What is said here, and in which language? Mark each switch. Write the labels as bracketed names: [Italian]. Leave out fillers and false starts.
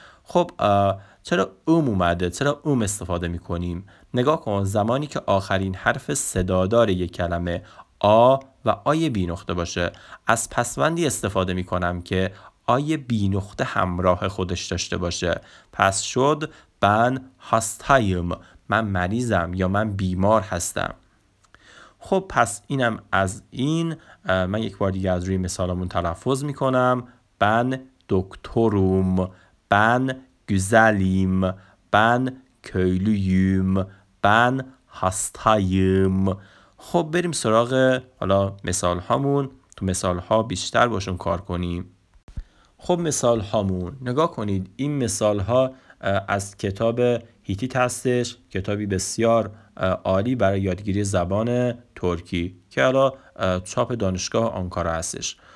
[Persian] خب چرا اومده؟ چرا استفاده میکنیم؟ نگاه کن، زمانی که آخرین حرف صدادار یک کلمه آ و آی بی نقطه باشه، از پسوندی استفاده میکنم که آی بی نقطه همراه خودش داشته باشه. پس شد ben hastayım، من مریضم یا من بیمار هستم. خب پس اینم از این. من یک بار دیگه از روی مثالمون تلفظ میکنم. [Turkish] ben doktorum، ben güzelim، ben köylüyüm، ben hastayım. [Persian] خب بریم سراغ حالا مثال هامون. تو مثال ها بیشتر باشون کار کنیم. خب مثال هامون نگاه کنید. این مثال ها از کتاب هیتیت هستش، کتابی بسیار عالی برای یادگیری زبان ترکی که حالا چاپ دانشگاه آنکارا هستش.